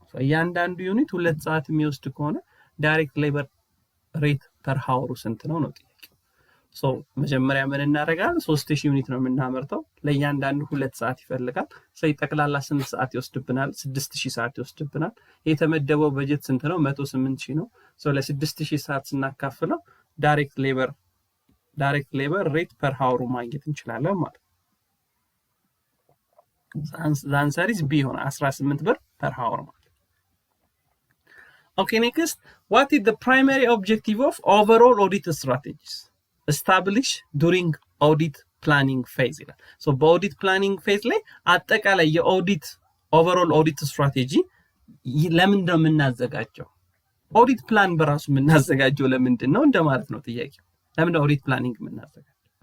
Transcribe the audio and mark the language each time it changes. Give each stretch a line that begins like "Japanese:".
Amharic: So እያንዳንዱ ዩኒት 2 ሰዓት የሚወስድ ከሆነ
English: direct labor rate per hour
Amharic: ስንት ነው ነው ጥያቄው። So መጀመሪያ ምን እናደርጋለን? 3000 ዩኒት ነው የምናመርተው። ለእያንዳንዱ 2 ሰዓት ይፈልጋል። ስለዚህ ጠቅላላ ስንት ሰዓት ይወስድብናል? 6000 ሰዓት ይወስድብናል። የተመደበው በጀት ስንት ነው? 108,000 ነው። So ለ6000 ሰዓት ስናካፍለው ዳይሬክት ሌበር
English: direct labor rate per hour
Amharic: ማግኘት እንችላለን ማለት
English: the answer is B ሆነ 18 ብር per hour ማለት Okay, next, what is the primary objective of overall audit strategies established during audit planning phase? So, audit planning phase
Amharic: ላይ አጠቃላይ የአውዲት
English: overall audit strategy
Amharic: ለምንድን ነው የምናዘጋጀው? audit plan በራሱ የምናዘጋጀው ለምንድን ነው እንደማለት ነው ጥያቄው። ለምን audit planning የምናዘጋጀው?